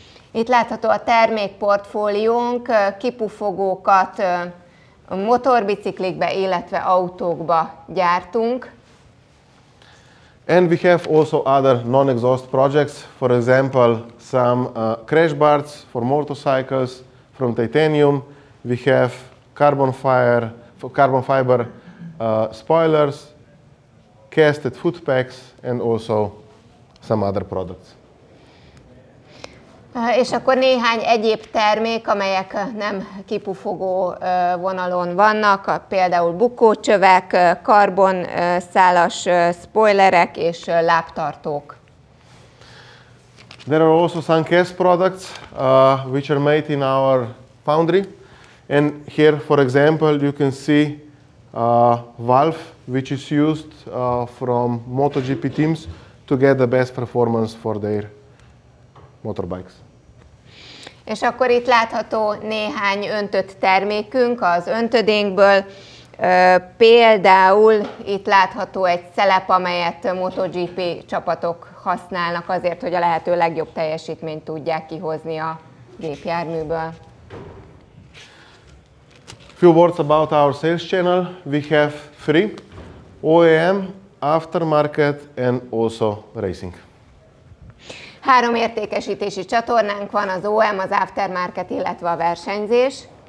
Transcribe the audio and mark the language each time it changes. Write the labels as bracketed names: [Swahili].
[Hungarian] Itt látható a termékportfóliónk, kipufogókat motorbiciklikbe, illetve autókba gyártunk. [English] And we have also other non-exhaust projects, for example, some crash bars for motorcycles from titanium. We have carbon fiber spoilers, casted foot packs, and also some other products. [Hungarian] És akkor néhány egyéb termék, amelyek nem kipufogó vonalon vannak, például bukócsövek, karbonszálas spoilerek és lábtartók. [English] There are also some cast products which are made in our foundry. And here, for example, you can see valve which is used from MotoGP teams to get the best performance for their motorbikes. [Hungarian] És akkor itt látható néhány öntött termékünk az öntödénkből. Például itt látható egy szelep, amelyet MotoGP csapatok használnak azért, hogy a lehető legjobb teljesítményt tudják kihozni a gépjárműből. [English] Few words about our sales channel. We have 3: OEM, aftermarket, and also racing. [Hungarian] 3 értékesítési csatornánk van, az OEM, az aftermarket, illetve a versenyzés.